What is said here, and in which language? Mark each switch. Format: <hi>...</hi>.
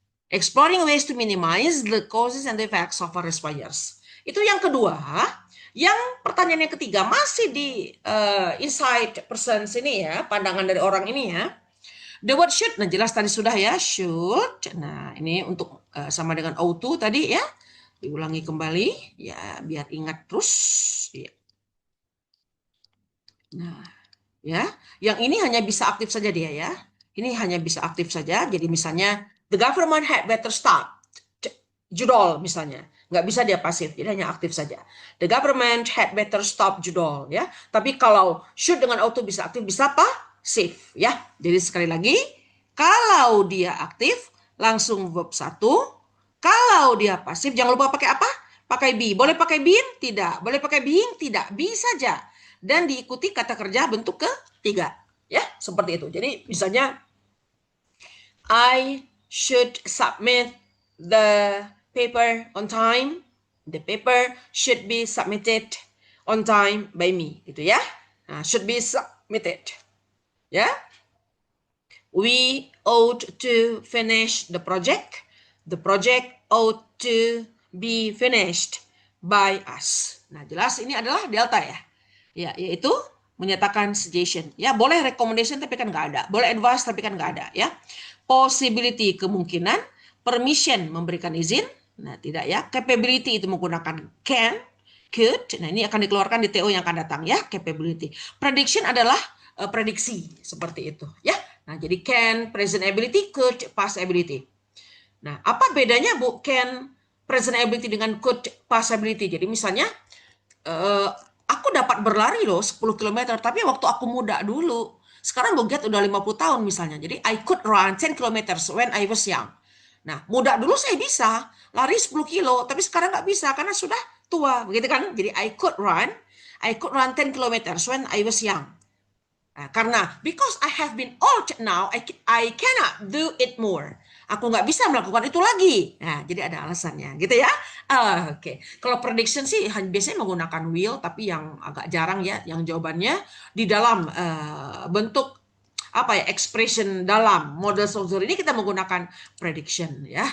<en>Exploring ways to minimize the causes and the effects of forest fires.</en> <id>Itu yang kedua. Yang pertanyaan yang ketiga masih di inside person sini ya, pandangan dari orang ini ya.</id> <en>The word should,</en> <id>nah jelas tadi sudah ya, should. Nah ini untuk sama dengan O2 tadi ya, diulangi kembali ya biar ingat terus. Ya. Nah ya, yang ini hanya bisa aktif saja dia ya. Ini hanya bisa aktif saja.</id> <en>Jadi misalnya the government had better start.</en> <id>Judol misalnya, nggak bisa dia pasif, jadi hanya aktif saja.</id> <en>The government had better stop judol ya.</en> <id>Tapi kalau should dengan auto bisa aktif, bisa pasif ya. Jadi sekali lagi, kalau dia aktif langsung verb 1. Kalau dia pasif jangan lupa pakai apa? Pakai be. Boleh pakai been? Tidak. Boleh pakai being? Tidak. Be saja. Dan diikuti kata kerja bentuk ketiga. Ya, seperti itu. Jadi misalnya</id> <en>I should submit the paper on time. The paper should be submitted on time by me, gitu ya. Nah, should be submitted. Ya. We ought to finish the project. The project ought to be finished by us.</en> <id>Nah, jelas ini adalah delta ya. Ya, yaitu menyatakan suggestion. Ya, boleh recommendation tapi kan nggak ada. Boleh advice tapi kan nggak ada ya. Possibility, kemungkinan. Permission, memberikan izin. Nah, tidak ya. Capability itu menggunakan can, could. Nah, ini akan dikeluarkan di TO yang akan datang ya, capability. Prediction adalah prediksi, seperti itu ya. Nah, jadi can, present ability, could, past ability. Nah, apa bedanya Bu can, present ability dengan could, past ability? Jadi misalnya aku dapat berlari loh 10 km, tapi waktu aku muda dulu. Sekarang Boget udah 50 tahun misalnya.</id> <en>Jadi I could run 10 kilometers when I was young.</en> <id>Nah, muda dulu saya bisa lari 10 kilo, tapi sekarang nggak bisa karena sudah tua, begitu kan?</id> <en>Jadi I could run 10 kilometers when I was young.</en> <id>Nah, karena</id> <en>because I have been old now, I cannot do it more.</en> <id>Aku nggak bisa melakukan itu lagi. Nah, jadi ada alasannya, gitu ya. Oke. Kalau prediction sih biasanya menggunakan will, tapi yang agak jarang ya, yang jawabannya di dalam bentuk apa ya, expression dalam model Saussure ini kita menggunakan prediction ya.</id>